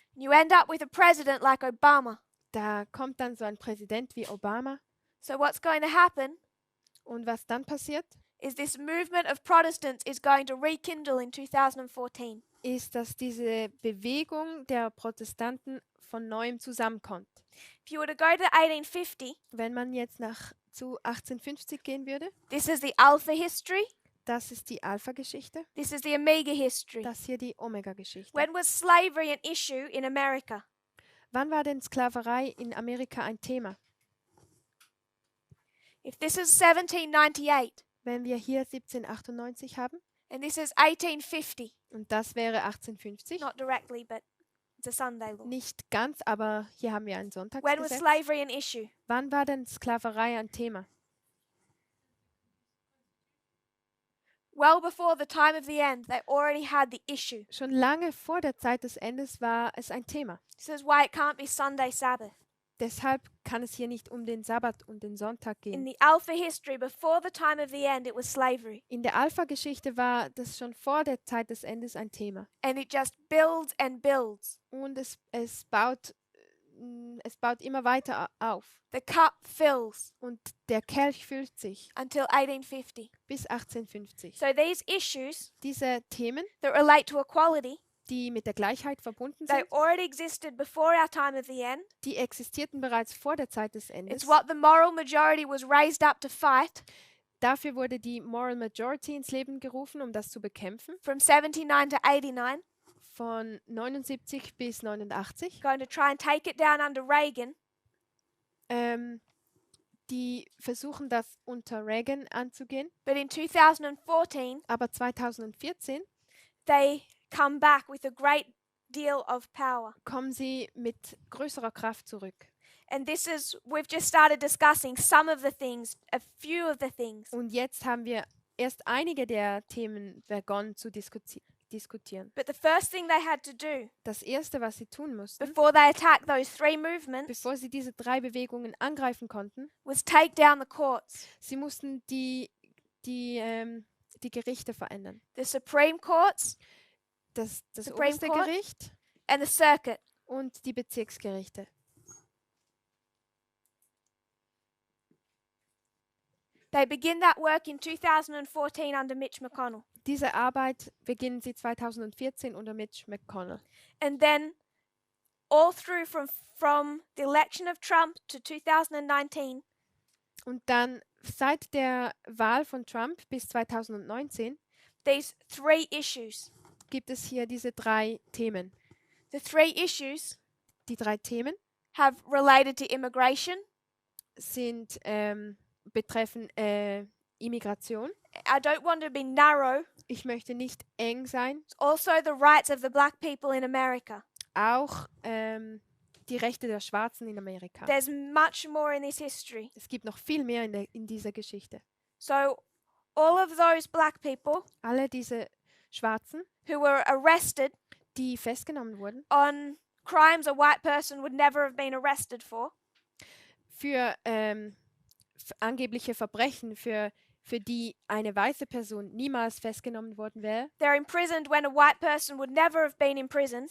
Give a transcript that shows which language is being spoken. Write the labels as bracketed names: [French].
[English] You end up with a president like Obama. [German] Da kommt dann so ein Präsident wie Obama. [English] So what's going to happen [German] Und was dann passiert, [English] is this movement of Protestants is going to rekindle in 2014. [German] ist, dass diese Bewegung der Protestanten von neuem zusammenkommt. [English] If you were to go to 1850, [German] Wenn man jetzt zu 1850 gehen würde, [English] this is the Alpha history, [German] das ist die Alpha-Geschichte, [English] this is the Omega history. [German] das hier die Omega-Geschichte. [English] When was slavery an issue in America? [German] Wann war denn Sklaverei in Amerika ein Thema? [English] If this is 1798 [German] Wenn wir hier 1798 haben [English] and this is 1850, [German] und das wäre 1850, [English] not directly, but it's a Sunday law. [German] nicht ganz, aber hier haben wir ein [English] When was [German] Sonntagsgesetz. [English] slavery an issue? [German] Wann war denn Sklaverei ein Thema? [English] Well before the time of the end, they already had the issue. [German] Schon lange vor der Zeit des Endes war es ein Thema. [English] This is why it can't be Sunday Sabbath. [German] Deshalb kann es hier nicht um den Sabbat und den Sonntag [English] In [German] gehen. [English] the Alpha history, before the time of the end, it was slavery. [German] In der Alpha-Geschichte war das schon vor der Zeit des Endes ein Thema. [English] And it just builds and builds. [German] Und es baut immer weiter auf. [English] The cup fills [German] Und der Kelch füllt sich [English] until 1850. [German] bis 1850. [English] So these issues [German] Diese Themen, [English] that relate to equality, [German] die mit der Gleichheit verbunden [English] they [German] sind, [English] already existed before our time of the end. [German] die existierten bereits vor der Zeit des Endes. [English] It's what the moral majority was raised up to fight [German] Dafür wurde die Moral Majority ins Leben gerufen, um das zu bekämpfen. [English] from 79 to 89. [German] Von 79 bis 89. [English] Going to try and take it down under Reagan. [German] Die versuchen das unter Reagan anzugehen. [English] But in 2014, [German] Aber 2014 [English] they come back with a great deal of power. [German] kommen sie mit größerer Kraft zurück. [English] And this is, we've just started discussing some of the things, a few of the things. [German] Und jetzt haben wir erst einige der Themen begonnen zu diskutieren. [English] But the first thing they had to do [German] Das Erste, was sie tun mussten, [English] before they attacked those three movements [German] bevor sie diese 3 Bewegungen angreifen konnten, [English] was take down the courts. [German] sie mussten die Gerichte verändern. [English] The Supreme Courts [German] Das [English] Supreme [German] oberste [English] Court? [German] Gericht [English] and the circuit. [German] und die Bezirksgerichte. [English] They begin that work in 2014 under Mitch McConnell. [German] Diese Arbeit beginnen sie 2014 unter Mitch McConnell. [English] And then all through from the election of Trump to 2019, [German] Und dann seit der Wahl von Trump bis 2019 [English] these three issues. [German] gibt es hier diese 3 Themen. [English] The three issues [German] Die 3 Themen [English] have related to immigration. [German] sind betreffen Immigration. [English] I don't want to be narrow. [German] Ich möchte nicht eng sein. [English] It's also the rights of the black people in America. [German] Auch die Rechte der Schwarzen in Amerika. [English] There's much more in this history. [German] Es gibt noch viel mehr in dieser Geschichte. [English] So all of those black people [German] Alle diese Schwarzen, [English] who were arrested [German] die festgenommen wurden [English] on crimes a white person would never have been arrested for, [German] für angebliche Verbrechen, für die eine weiße Person niemals festgenommen worden wäre. [English] they're imprisoned when a white person would never have been imprisoned.